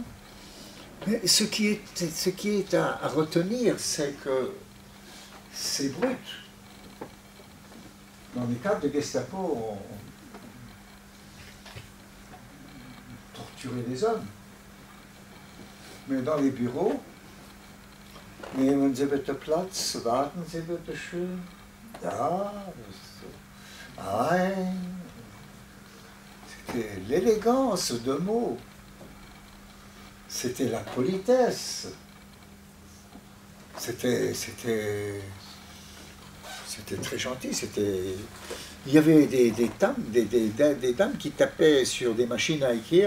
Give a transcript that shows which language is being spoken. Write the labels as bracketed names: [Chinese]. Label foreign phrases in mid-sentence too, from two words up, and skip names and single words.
[French] Mais ce qui est à retenir, c'est que c'est brut. Dans les cadres de Gestapo, on torturait les hommes. Mais dans les bureaux, [German] nehmen Sie bitte Platz, warten Sie bitte schön. Ja, [French] c'était l'élégance de mots. C'était la politesse. C'était très gentil. Il y avait des dames qui tapaient sur des machines à écrire.